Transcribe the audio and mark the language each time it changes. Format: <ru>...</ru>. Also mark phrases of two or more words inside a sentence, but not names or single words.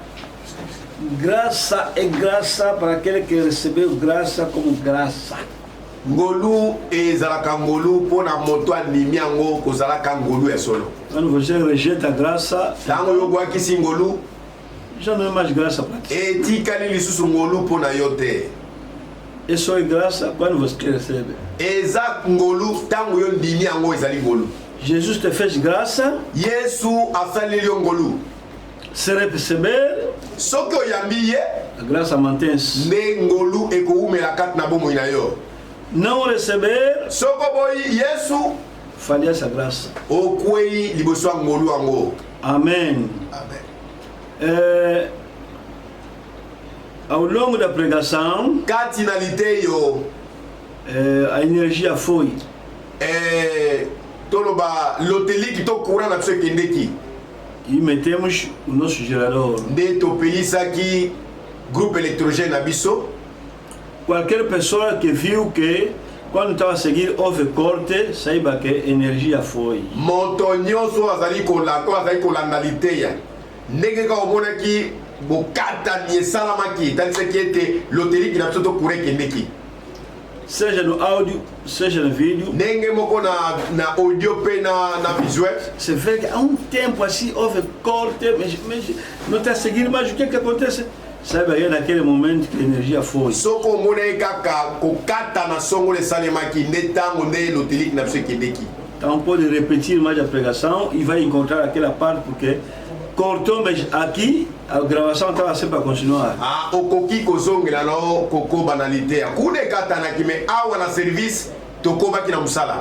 <pt>Graça é graça para aquele que recebeu graça como graça.</pt> <ln>ngolu ezalaka ngolu mpona moto andimi yango kozalaka ngolu ya solo.</ln> <pt>Quando você rejeita a graça,</pt> <ln>Ntango yo bwakisi ngolu</ln> <pt>já não é mais graça para ti.</pt> <ln>etikali lisusu ngolu mpona yo te.</ln> <pt>É só graça quando você recebe.</pt> <ln>Eza ngolu ntango yo ndimi yango ezali ngolu.</ln> <pt>Jesus te fez graça,</pt> <ln>Yesu asaleli yo ngolu.</ln> <pt>se receber,</pt> <ln>Soki oyambi ye</ln> <pt>a graça mantém-se.</pt> <ln>nde ngolu ekowumela kati na bomoi na yo.</ln> <pt>Não receber,</pt> <ln>Soko boyi Yesu</ln> <pt>falha essa graça.</pt> <ln>okwei liboso ya ngolu yango.</ln> <pt>Amém.</pt> <ln>Amen.</ln> <pt>Ao longo da pregação,</pt> <ln>Kati na liteyo</ln> <pt>a energia foi.</pt> <ln>Toloba loteliki to courant na biso ekendeki</ln> <pt>E metemos o nosso gerador.</pt> <ln>nde topelisaki</ln> <fr>groupe électrogène</fr> <ln>na biso.</ln> <pt>Qualquer pessoa que viu que quando estava a seguir houve corte, saiba que a energia foi.</pt> <ln>Moto nyonso azali kolanda liteya ndenge kaka omonaki bokatani esalamaki etanisaki ete loteliki na biso to courant ekendeki,</ln> <pt>Seja no áudio, seja no vídeo.</pt> <ln>ndenge moko na audio pe na visuel.</ln> <pt>Você vê que há um tempo assim houve corte, mas não está seguindo, mas o que acontece? Saiba aí naquele momento que a energia foi.</pt> <ln>Soko omonaki kaka kokata na songo esalemaki nde ntango nde loteliki na biso ekendeki.</ln> <pt>Então pode repetir mais a pregação e vai encontrar aquela parte porque cortou, mas aqui a gravação estava sempre a continuar.</pt> <ln>Okoki kozongela no kokoba na liteya kuna ekatanaki me awa na service tokobaki na mosala</ln>